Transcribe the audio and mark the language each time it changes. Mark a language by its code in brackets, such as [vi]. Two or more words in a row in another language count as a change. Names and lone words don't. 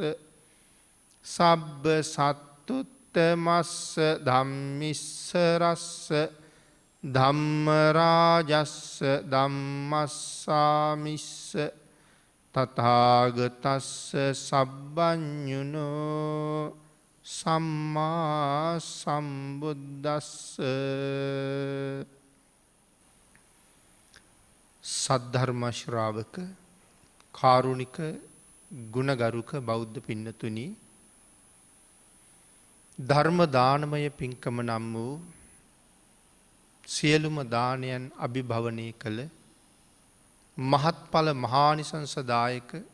[pi] සබ්බ සත්තුත්තමස්ස ධම්මිස්සරස්ස ධම්මරාජස්ස ධම්මස්සාමිස්ස තථාගතස්ස සබ්බඤුනෝ සම්මා සම්බුද්දස්ස. [si] සද්ධර්ම ශ්‍රාවක කාරුණික ගුණගරුක බෞද්ධ පින්නතුනි, ධර්ම දානමය පින්කම නම් වූ සියලුම දානයන් අභිභවනය කළ මහත්ඵල මහානිසංසදායක